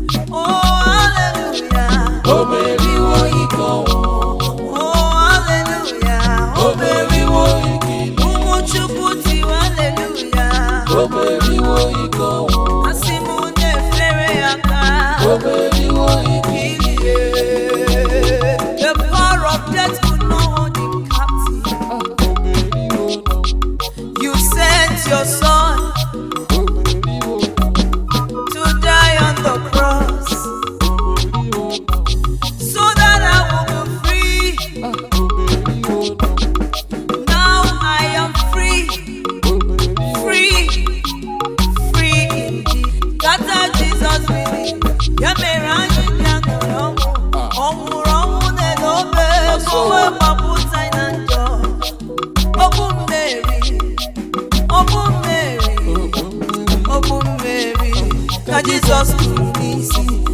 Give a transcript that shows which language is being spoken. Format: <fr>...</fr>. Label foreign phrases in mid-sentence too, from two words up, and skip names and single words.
<ig>Oh, hallelujah. O meriwo ike ọnwụ. Oh, hallelujah. O meriwo ike ilu. Ụmụ Chukwu tiwa hallelujah. O meriwo ike ọnwụ. Asị m na-efere ya aka. O meriwo ike ilu. Ilie.</ig> <en>The power of death could not hold him captive.</en> <ig>Ah, o meriwo ọnwụ.</ig> <en>You sent your son</en> <ig>O meriwo ọnwụ.</ig> <en>to die on the cross</en> <ig>O meriwo ọnwụ.</ig> <en>so that I will be free.</en> <ig>Ah, o meriwo ọnwụ.</ig> <en>Now I am free,</en> <ig>O meriwo ọnwụ.</ig> <en>free, free indeed. That time Jesus really,</en> <ig>ya mere anyị ji aṅụrị ọṅụ. Ah. Ọ nwụrụ ọnwụ na-ele obe, Asọ. ka o wee gbapụta anyị na njọ. Okwu mmeri, okwu mmeri, O okwu mmeri, ka Jizọs kpuru n'isi.</ig>